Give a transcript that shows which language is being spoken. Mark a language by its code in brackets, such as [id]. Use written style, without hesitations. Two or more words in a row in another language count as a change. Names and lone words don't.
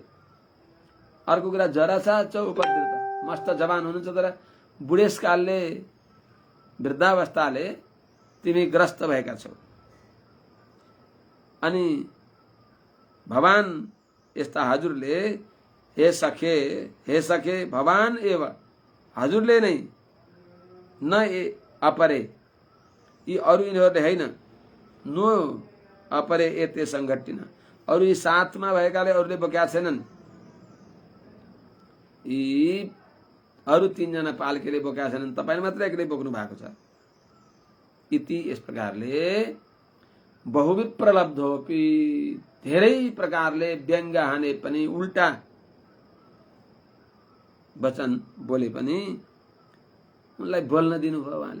[ne] अर्को कुरा, जरा छ चौपदृत, मस्त जवान हुनुहुन्छ तर बुढेसकालले, वृद्धावस्थाले तिमी ग्रस्त भएका छौ। अनि भगवान यस्ता हजुरले, [sa] हे सखे भगवान एव, [ne] हजुरले नै, [sa] न अपरे, [ne] यी अरू यिनीहरूले होइन, [sa] नो अपरे एते संगठिन, [ne] अरू यी साथमा भएकाले अरूले बोक्या छैनन्, यी अरू 3 जना पालकेले बोक्या छैनन्, तपाईले मात्रै एक्लै बोक्नु भएको छ। इति, यस प्रकारले [sa] बहुविध प्रलब्धोपि, [ne] धेरै प्रकारले व्यङ्ग्य हाने पनि, उल्टा वचन बोले पनि उनलाई बोल्न दिनुभयो उहाँले।